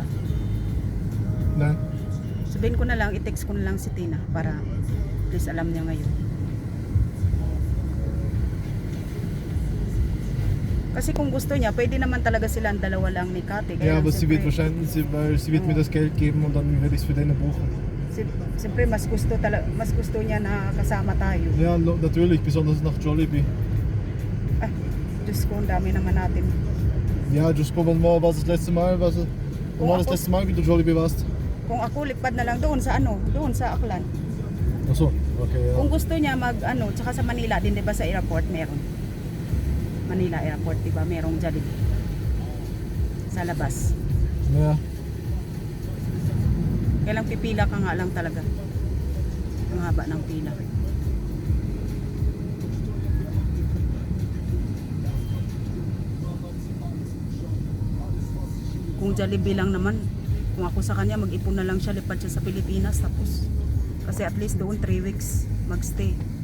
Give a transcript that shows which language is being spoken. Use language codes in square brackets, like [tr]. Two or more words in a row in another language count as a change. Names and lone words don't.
[de] Nein. [tl] Sabihin ko na lang, i-text ko na lang si Tina para please alam niya ngayon. Kasi kung gusto niya, pwede naman talaga silang dalawa lang ni Kati. [de] Ja, aber sie wird wahrscheinlich, weil sie wird mir das Geld geben und dann werde ich es für deine buchen. [tl] Siyempre mas gusto niya na kasama tayo. [de] Ja, natürlich, besonders nach Jollibee. [tl] Ay, Diyos ko, ang dami naman natin. [de] Ja, just wann war das letzte Mal? Wann war das letzte Mal, wie du Jollibee warst? [tl] Kung ako lipad na lang doon sa Aklan. [de] Achso, okay, ja. [tl] Kung gusto niya tsaka sa Manila din, 'di ba, sa airport meron. Manila airport, 'di ba, merong Jollibee. Sa labas. [de] Ja. [tl] Kailang pipila ka nga lang talaga. Ang haba ng pila. Kung Jollibee lang naman, kung ako sa kanya, mag-ipon na lang siya, lipad siya sa Pilipinas, tapos kasi at least doon 3 weeks magstay.